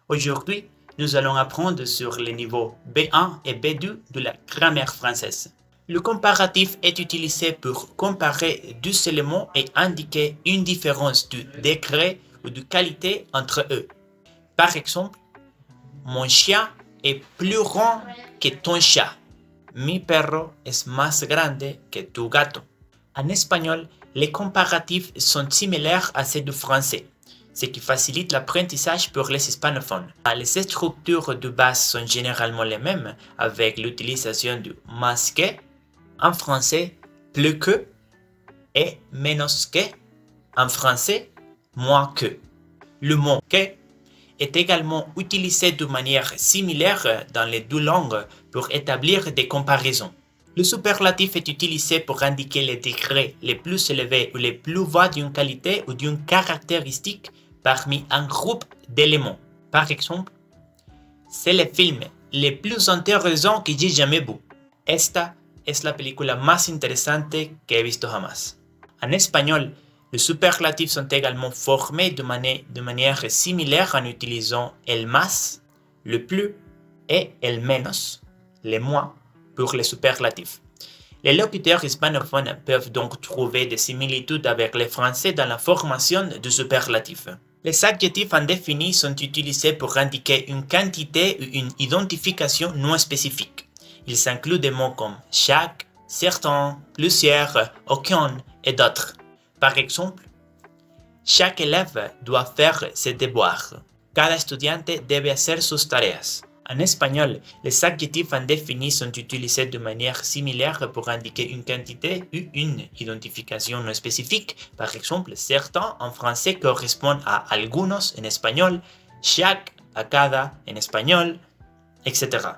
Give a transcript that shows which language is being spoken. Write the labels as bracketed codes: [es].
[fr] Aujourd'hui, nous allons apprendre sur les niveaux B1 et B2 de la grammaire française. Le comparatif est utilisé pour comparer deux éléments et indiquer une différence de degré ou de qualité entre eux. Par exemple, mon chien est plus grand que ton chat. [es] Mi perro es más grande que tu gato. [fr] En espagnol, les comparatifs sont similaires à ceux du français, ce qui facilite l'apprentissage pour les hispanophones. Les structures de base sont généralement les mêmes, avec l'utilisation du [es] más que, [fr] en français, plus que, et [es] menos que, [fr] en français, moins que. Le mot que est également utilisé de manière similaire dans les deux langues pour établir des comparaisons. Le superlatif est utilisé pour indiquer les degrés les plus élevés ou les plus bas d'une qualité ou d'une caractéristique parmi un groupe d'éléments. Par exemple, c'est le film le plus intéressant que j'ai jamais vu. [es] Esta es la película más interesante que he visto jamás. [fr] En espagnol, les superlatifs sont également formés de manière similaire en utilisant [es] el más, [fr] le plus, et [es] el menos, [fr] le moins, pour les superlatifs. Les locuteurs hispanophones peuvent donc trouver des similitudes avec les français dans la formation de superlatifs. Les adjectifs indéfinis sont utilisés pour indiquer une quantité ou une identification non spécifique. Ils incluent des mots comme chaque, certain, plusieurs, aucun et d'autres. Par exemple, chaque élève doit faire ses devoirs. [es] Cada estudiante debe hacer sus tareas. [fr] En espagnol, les adjectifs indéfinis sont utilisés de manière similaire pour indiquer une quantité ou une identification non spécifique. Par exemple, certains en français correspondent à algunos en espagnol, chaque à cada en espagnol, etc.